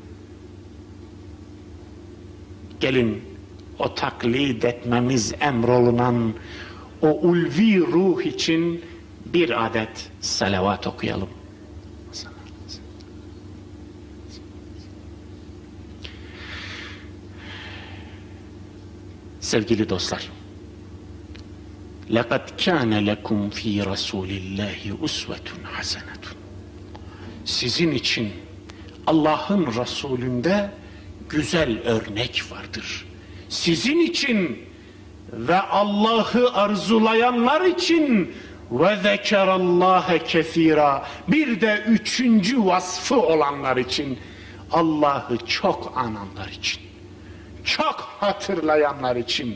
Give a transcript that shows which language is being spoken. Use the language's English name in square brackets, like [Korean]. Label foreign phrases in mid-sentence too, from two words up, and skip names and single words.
[Turkish] Gelin o taklit etmemiz emrolunan o ulvi ruh için bir adet salavat okuyalım. Sevgili dostlar, [Arabic] لَقَدْ كَانَ لَكُمْ ف۪ي رَسُولِ اللّٰهِ اُسْوَةٌ حَسَنَةٌ. [Turkish] Sizin için Allah'ın Resulü'nde güzel örnek vardır. Sizin için ve Allah'ı arzulayanlar için ve [Arabic] ذكر الله كثيرا, [Turkish] bir de üçüncü vasfı olanlar için, Allah'ı çok ananlar için, çok hatırlayanlar için.